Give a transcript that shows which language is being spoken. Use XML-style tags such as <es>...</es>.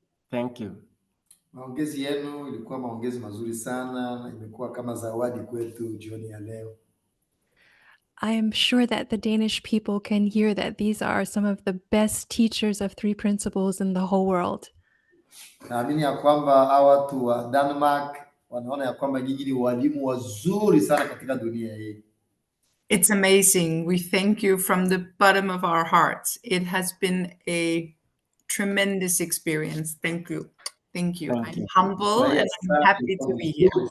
<en>Thank you.</en> <sw>Maongezi yenu ilikuwa maongezi mazuri sana na imekuwa kama zawadi kwetu jioni ya leo.</sw> <en>I am sure that the Danish people can hear that these are some of the best teachers of 3 principles in the whole world.</en> <sw>Naamini ya kwamba hawa watu wa Denmark wanaona ya kwamba nyinyi ni walimu wazuri sana katika dunia hii.</sw> <en>It's amazing. We thank you from the bottom of our hearts. It has been a tremendous experience. Thank you. Thank you. I'm humble and I'm happy to be here.</en>